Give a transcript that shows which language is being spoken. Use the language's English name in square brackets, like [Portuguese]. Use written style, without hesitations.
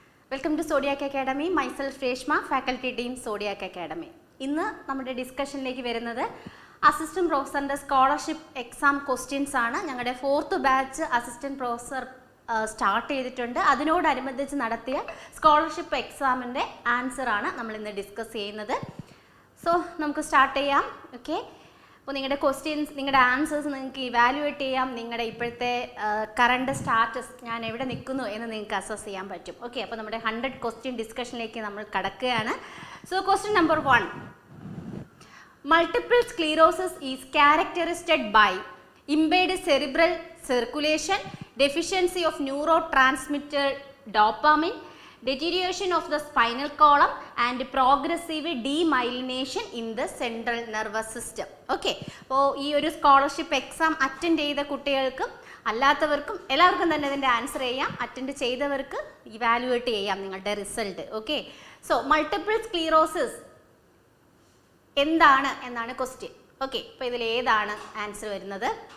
[English] Welcome to Zodiac Academy. Myself Reshma, faculty team Zodiac Academy. [Malayalam] ഇന്ന് നമ്മുടെ ഡിസ്കഷനിലേക്ക് വരുന്നത് assistant പ്രൊഫസറിന്റെ scholarship exam questions ആണ്. ഞങ്ങളുടെ 4th batch assistant professor start ചെയ്തിട്ടുണ്ട്. അതിനോടനുബന്ധിച്ച് നടത്തിയ സ്കോളർഷിപ്പ് എക്സാമിൻ്റെ ആൻസർ ആണ് നമ്മൾ ഇന്ന് ഡിസ്കസ് ചെയ്യുന്നത്. സോ നമുക്ക് സ്റ്റാർട്ട് ചെയ്യാം. ഓക്കെ, അപ്പോൾ നിങ്ങളുടെ ക്വസ്റ്റ്യൻസ്, നിങ്ങളുടെ ആൻസേഴ്സ് നിങ്ങൾക്ക് ഇവാലുവേറ്റ് ചെയ്യാം. നിങ്ങളുടെ ഇപ്പോഴത്തെ കറണ്ട് സ്റ്റാറ്റസ്, ഞാൻ എവിടെ നിൽക്കുന്നു എന്ന് നിങ്ങൾക്ക് അസസ് ചെയ്യാൻ പറ്റും. ഓക്കെ, അപ്പോൾ നമ്മുടെ 100 ക്വസ്റ്റ്യൻ ഡിസ്കഷനിലേക്ക് നമ്മൾ കടക്കുകയാണ്. So question number 1. [English] Multiple sclerosis is characterized by impaired cerebral circulation, deficiency of neurotransmitter dopamine, deterioration of the spinal column and progressive demyelination in the central nervous system. [Malayalam] Okay, അപ്പോൾ ഈ ഒരു scholarship exam attend ചെയ്ത കുട്ടികൾക്കും അല്ലാത്തവർക്കും എല്ലാവർക്കും തന്നെ ഇതിൻ്റെ answer ചെയ്യാം. Attend ചെയ്തവർക്ക് ഇവാലുവേറ്റ് ചെയ്യാം നിങ്ങളുടെ result. Okay, so multiple sclerosis എന്താണ് എന്നാണ് ക്വസ്റ്റ്യൻ. ഓക്കെ, അപ്പോൾ ഇതിൽ ഏതാണ് ആൻസർ വരുന്നത്?